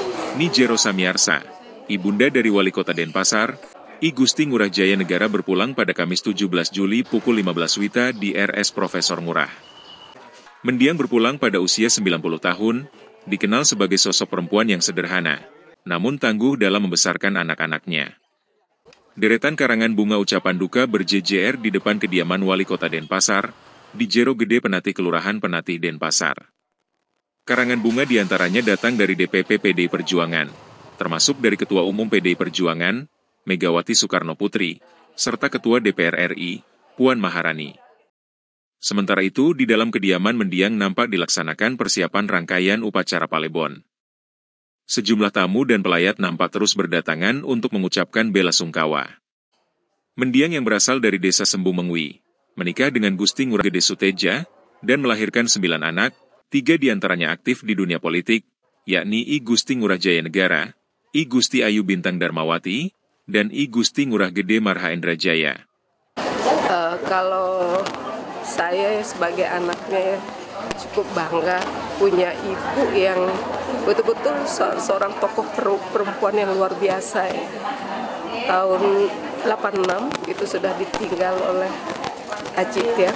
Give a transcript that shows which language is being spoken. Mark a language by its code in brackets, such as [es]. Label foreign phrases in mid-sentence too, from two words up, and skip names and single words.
[id] Nijero Samiarsa, ibunda dari Wali Kota Denpasar, I Gusti Ngurah Jaya Negara berpulang pada Kamis 17 Juli pukul 15 WITA di RS Profesor Ngurah. Mendiang berpulang pada usia 90 tahun, dikenal sebagai sosok perempuan yang sederhana, namun tangguh dalam membesarkan anak-anaknya. Deretan karangan bunga ucapan duka berjejer di depan kediaman Wali Kota Denpasar, di Jero Gede Penatih Kelurahan Penatih Denpasar. Karangan bunga diantaranya datang dari DPP PDI Perjuangan, termasuk dari Ketua Umum PDI Perjuangan, Megawati Soekarno Putri, serta Ketua DPR RI, Puan Maharani. Sementara itu, di dalam kediaman mendiang nampak dilaksanakan persiapan rangkaian upacara Palebon. Sejumlah tamu dan pelayat nampak terus berdatangan untuk mengucapkan bela sungkawa. Mendiang yang berasal dari desa Sembu Mengwi, menikah dengan Gusti Ngurah Gede Suteja, dan melahirkan 9 anak, 3 diantaranya aktif di dunia politik, yakni I Gusti Ngurah Jaya Negara, I Gusti Ayu Bintang Darmawati, dan I Gusti Ngurah Gede Marha Indrajaya. Kalau saya sebagai anaknya cukup bangga punya ibu yang betul-betul seorang tokoh perempuan yang luar biasa. Tahun 86 itu sudah ditinggal oleh Ajit ya.